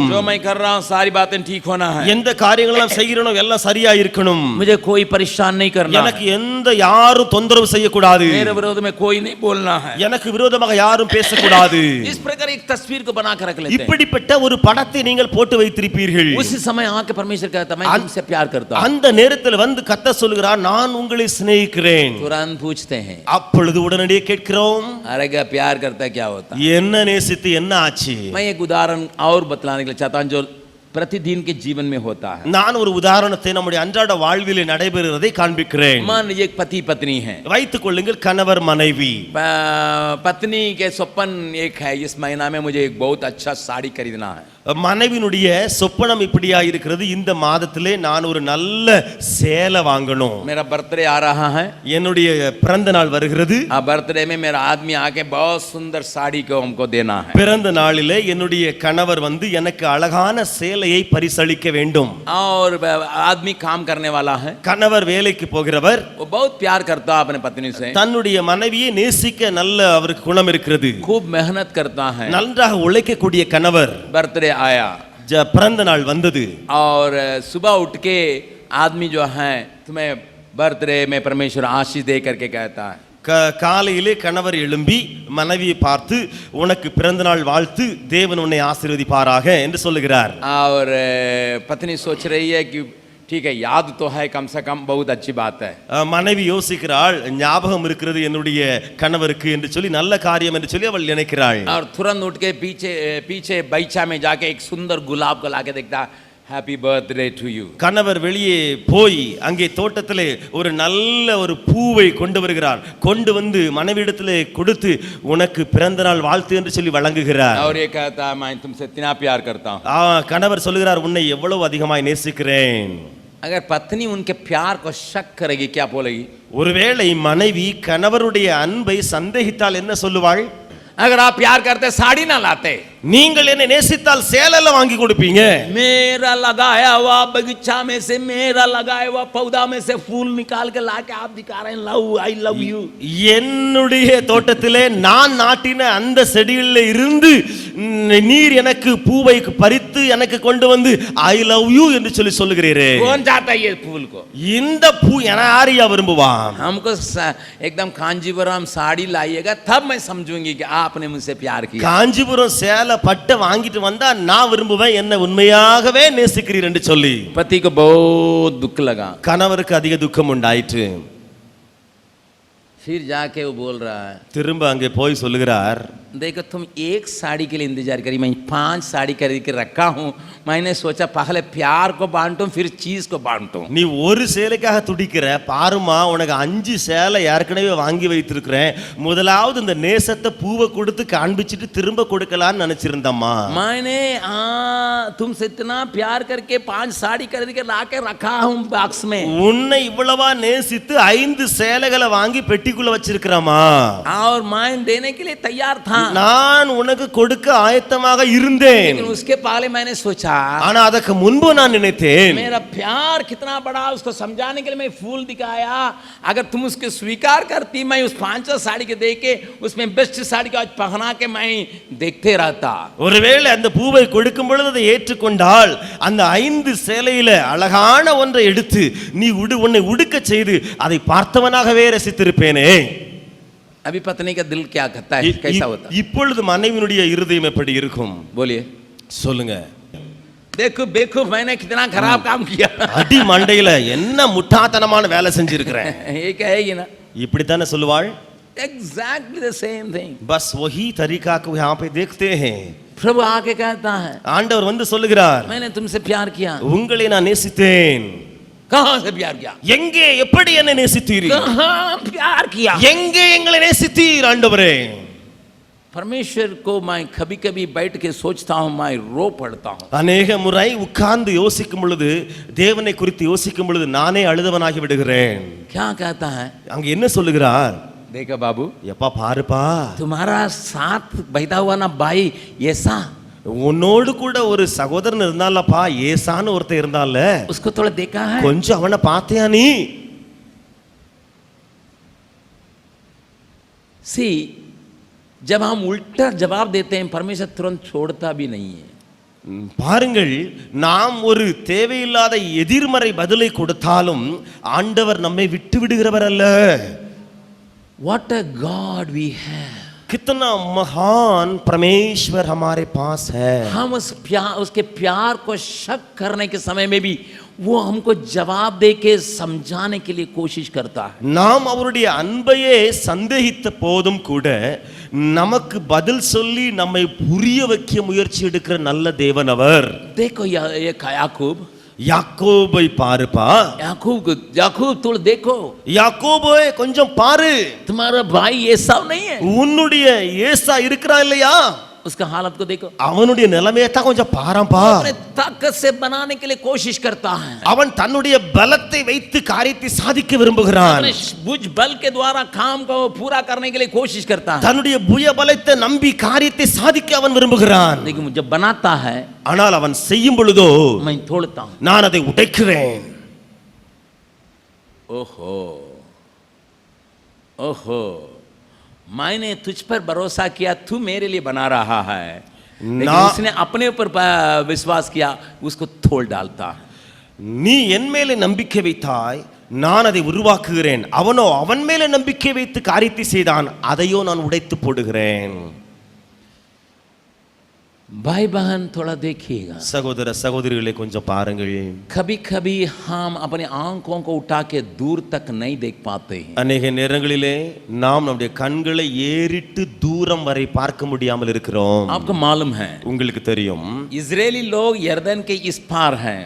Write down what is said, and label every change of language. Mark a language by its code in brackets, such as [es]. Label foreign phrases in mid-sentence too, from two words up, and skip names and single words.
[hi] जो मैं कर रहा हूँ सारी बातें ठीक होना है, [ta] எந்த காரியங்கள் எல்லாம் செய்கிறனோ எல்லாம் சரியா இருக்கணும், [hi] मुझे कोई परेशान नहीं करना है, [ta] எனக்கு எந்த யாரும் தொந்தரவு செய்யக்கூடாது, [hi] मेरे विरोध में कोई नहीं बोलना है, [ta] எனக்கு விரோதமாக யாரும் பேசக்கூடாது. [hi] इस प्रकार एक तस्वीर को बना कर रख लेते हैं. [ta] இப்படிப்பட்ட ஒரு படத்தை நீங்கள் போட்டு வைத்திருப்பீர்கள். [hi] उसी समय आके परमेश्वर कहता मैं तुमसे प्यार करता हूं. [ta] அந்த நேரத்தில் வந்து கர்த்தர் சொல்கிறார் நான் உங்களை சிநேகிக்கிறேன். [hi] तुरंत पूछते हैं, [ta] அப்பொழுது உடனடியே கேட்கிறோம், [hi] अरे क्या प्यार करता है, क्या होता? [ta] என்ன நேசித்து என்ன ஆச்சு? [hi] मैं एक उदाहरण और बतलाने के लिए चाहता हूं जो प्रतिदिन के जीवन में होता है. [ta] நான் ஒரு உதாரணத்தை நம்முடைய அன்றாட வாழ்விலே நடைபெறுவதை காண்பிக்கிறேன். [hi] मान लीजिए एक पति पत्नी है, [ta] வைத்துக் கொள்ளுங்கள் கணவர் மனைவி. [hi] पत्नी के स्वप्न एक है, इस महीना में मुझे एक बहुत अच्छा साड़ी खरीदना है. [ta] மனைவினுடைய சொப்பனம் இப்படியா இருக்கிறது, இந்த மாதத்திலே நான் ஒரு நல்ல சேலை வாங்கணும், [hi] मेरा बर्थडे आ रहा है, [ta] என்னுடைய பிறந்த நாள் வருகிறது, [hi] बर्थडे में मेरा आदमी आके बहुत सुंदर साड़ी को हमको देना है. [ta] பிறந்த நாளிலே என்னுடைய கணவர் வந்து எனக்கு அழகான சேலையை பரிசளிக்க வேண்டும். [hi] और आदमी काम करने वाला है, [ta] கணவர் வேலைக்கு போகிறவர், [hi] वो बहुत प्यार करता है अपने पत्नी से, [ta] தன்னுடைய மனைவியை நேசிக்க நல்ல அவருக்கு குணம் இருக்கிறது, [hi] खूब मेहनत करता है. [ta] நன்றாக உழைக்கக்கூடிய கணவர். [hi] बर्थडे आया [ta] பிறந்த நாள் வந்தது, [hi] और सुबह उठ के आदमी जो है तुम्हें बर्थडे में परमेश्वर आशीष दे करके कहता है. [ta] காலையிலே கணவர் எழும்பி மனைவியை பார்த்து உனக்கு பிறந்த நாள் வாழ்த்து, தேவன் உன்னை ஆசீர்வதிப்பாராக என்று சொல்லுகிறார். [hi] और पत्नी सोच रही है कि ठीक है याद तो है कम से कम, बहुत अच्छी बात है. [ta] மனைவி யோசிக்கிறாள், ஞாபகம் இருக்கிறது என்னுடைய கணவருக்கு என்று சொல்லி, நல்ல காரியம் என்று சொல்லி அவள் நினைக்கிறாள். [hi] और तुरंत उठ के पीछे बगीचा में जाके एक सुंदर गुलाब को लाके देखता, [en] Happy birthday to you. [ta] கணவர் வெளியே போய் அங்கே தோட்டத்திலே ஒரு நல்ல ஒரு பூவை கொண்டு வருகிறார். கொண்டு வந்து மனைவியிடத்திலே கொடுத்து உனக்கு பிறந்த நாள் வாழ்த்து என்று சொல்லி வழங்குகிறார். [hi] और ये कहता है मैं तुमसे इतना प्यार करता हूँ. [ta] கணவர் சொல்லுகிறார், உன்னை எவ்வளவு அதிகமாய் நேசிக்கிறேன். [hi] अगर पत्नी उनके प्यार को शक करेगी क्या बोलेगी? [ta] ஒருவேளை மனைவி கணவருடைய அன்பை சந்தேகித்தால் என்ன சொல்லுவாள்? [hi] अगर आप प्यार करते साड़ी ना लाते, [ta] நீங்கள் என்னை நேசித்தால் சேலைல வாங்கி கொடுப்பீங்க, [hi] मेरा लगाया हुआ बगीचा में से, मेरा लगाया हुआ पौधा में से फूल निकाल के लाके आप दिखा रहे हैं [en] love, I love you. [ta] என்னுடைய தோட்டத்திலே நான் நாட்டின அந்த செடிகளில் இருந்து நீர் எனக்கு பூவை பறித்து எனக்கு கொண்டு வந்து [en] I love you [ta] என்று சொல்லி சொல்லுகிறீரே. [hi] कौन चाहता है ये फूल को? [ta] இந்த பூ யாரையா விரும்புவான்? [hi] हमको एकदम कांजीवरम साड़ी लाइएगा तब मैं समझूंगी कि आपने मुझसे प्यार किया. [ta] காஞ்சிபுரம் சேலை பட்டை வாங்கிட்டு வந்தா நான் விரும்புவேன், என்ன உண்மையாகவே நேசிக்கிறீர் என்று சொல்லி. [hi] पति को बहुत दुख लगा, [ta] கணவருக்கு அதிக துக்கம் உண்டாயிற்று. [hi] फिर जाके वो बोल रहा है, [ta] திரும்ப அங்கே போய் சொல்லுகிறார், [hi] देखो तुम एक साड़ी के लिए इंतजार करी, मैं 5 साड़ी खरीद के रखा हूँ. मैंने सोचा पहले प्यार को बांटूं फिर चीज को बांटूं. [ta] நீ ஒரு சேலைக்காக துடிக்கிற, பாருமா உனக்கு 5 சேலை ஏற்கனவே வாங்கி வைத்திருக்கிறேன், முதலாவது இந்த நேசத்தை பூவை கொடுத்து காண்பிச்சிட்டு திரும்ப கொடுக்கலான்னு நினைச்சிருந்தம்மா. [hi] मैंने तुमसे इतना प्यार करके 5 साड़ी खरीद के ला के रखा हूँ बॉक्स में. [ta] உன்னை இவ்வளவா நேசித்து 5 சேலைகளை வாங்கி பெட்டிக்குள்ள வச்சிருக்கிறமா, [hi] और मैं देने के लिए तैयार था, [ta] நான் உனக்கு கொடுக்க ஆயத்தமாக இருந்தேன். [hi] लेकिन उसके पहले मैंने सोचा [ta] ஆனா அதற்கு முன்பு நான் நினைத்தேன், [hi] मेरा प्यार कितना बड़ा उसको समझाने के लिए मैं फूल दिखाया. अगर तुम उसको स्वीकार करती, मैं उस 5 साड़ी के दे के उसमें बेस्ट साड़ी को आज पहना के मैं देखते रहता. [ta] ஒருவேளை அந்த பூவை கொடுக்கும் பொழுது அதை ஏற்றுக்கொண்டால் அந்த 5 சேலையில அழகான ஒன்றை எடுத்து நீ உன்னை உடுக்க செய்து அதை பார்த்தவனாகவே ரசித்திருப்பேனே. [hi] अभी पत्नी का दिल क्या कहता है, कैसा होता? [ta] இப்பொழுது மனைவியினுடைய இருதயம் எப்படி இருக்கும் [hi] बोलिए. [ta] சொல்லுங்க. [hi] देखो देखो मैंने कितना खराब काम किया. [ta] அடி மண்டையில என்ன முட்டாத்தனமான வேலை செஞ்சிருக்கிறேன். [hi] ये कहेगी ना, [ta] இப்படித்தானே சொல்லுவாள். [en] Exactly the same thing. [hi] बस वही तरीका को यहाँ पे देखते हैं. प्रभु आके कहता है, [ta] ஆண்டவர் வந்து சொல்லுகிறார், [hi] मैंने तुमसे प्यार किया. [ta] உங்களை நான் நேசித்தேன். [hi] कहां से प्यार किया? [ta] எங்கே எப்படி என்னை நேசித்தீர்கள்? [hi] कहां प्यार किया? [ta] எங்கே எங்களை நேசித்தீர் ஆண்டவரே? [hi] परमेश्वर को मैं कभी कभी बैठ के सोचता हूं, मैं रो पड़ता हूं. [ta] अनेक முறை உட்கார்ந்து யோசிக்கும் பொழுது, தேவனை குறித்து யோசிக்கும் பொழுது நானே அழுதவனாகி விடுகிறேன். [hi] क्या कहता है? [ta] அங்க என்ன சொல்லுகிறார்? [hi] देखा बाबू, [ta] எப்பா பாருப்பா, [hi] तुम्हारा साथ बहता हुआ ना भाई ऐसा [ta] உன்னோடு கூட ஒரு சகோதரன் இருந்தாலப்பா, ஏசான்னு ஒருத்தன் இருந்தால, [hi] उसको थोड़ा देखा है? [ta] கொஞ்சம் அவனை பார்த்தியா நீ? [hi] सी जब हम उल्टा जवाब देते हैं परमेश्वर तुरंत छोड़ता भी नहीं है। [ta] பாருங்கள், நாம் ஒரு தேவையில்லாத எதிர்மறை பதிலை கொடுத்தாலும் ஆண்டவர் நம்மை விட்டு விடுகிறவர் அல்ல. [en] What a God we have! [hi] कितना महान परमेश्वर हमारे पास है। हम उसके प्यार को शक करने के समय में भी वो हमको जवाब दे के समझाने के लिए कोशिश करता है। [ta] நாம் அவருடைய அன்பையே சந்தேகித்த போதும் கூட நமக்கு பதில் சொல்லி நம்மை புரிய வைக்க முயற்சி எடுக்கிற நல்ல தேவன் அவர். [hi] देखो ये याकूब, [ta] யாக்கோபை பாருப்பா. [hi] याकूब तुम देखो, [ta] யாக்கோபே கொஞ்சம் பாரு. [hi] तुम्हारा भाई एसाव नहीं है, [ta] உன்னுடைய ஏசா இருக்கிறா இல்லையா? [hi] उसका हालत को देखो, [ta] அவனுடைய நிலைமையை தான் கொஞ்சம் பாருப்பா. [hi] अपने ताकत से बनाने के लिए कोशिश करता है, [ta] அவன் தன்னுடைய பலத்தை வைத்து காரியத்தை சாதிக்க விரும்புகிறான். [hi] अपने भुज बल के द्वारा काम को पूरा करने के लिए कोशिश करता है, [ta] தன்னுடைய புய பலத்தை நம்பி காரியத்தை சாதிக்க அவன் விரும்புகிறான். [hi] लेकिन जब बनाता है [ta] ஆனால் அவன் செய்யும் பொழுதோ [hi] मैं तोड़ता हूं, [ta] நான் அதை உடைக்கிறேன். [hi] ओहो ओहो, मैंने तुझ पर भरोसा किया, तू मेरे लिए बना रहा है, लेकिन उसने अपने ऊपर विश्वास किया, उसको तोड़ डालता है. [ta] நீ என் மேலே நம்பிக்கை வைத்தாய், நான் அதை உருவாக்குகிறேன். அவனோ அவன் மேலே நம்பிக்கை வைத்து காரியத்தை செய்தான், அதையோ நான் உடைத்து போடுகிறேன். [hi] भाई बहन थोड़ा देखिएगा, [ta] சகோதர சகோதரிகளை கொஞ்சம் பாருங்கள். [hi] कभी कभी हम अपने आंखों को उठा के दूर तक नहीं देख पाते हैं. [ta] அநேக நேரங்களிலே நாம் நம்முடைய கண்களை ஏறிட்டு தூரம் வரை பார்க்க முடியாமல் இருக்கிறோம். [hi] आपको मालूम है [ta] உங்களுக்கு தெரியும், [hi] इजरायली लोग यरदन के इस पार हैं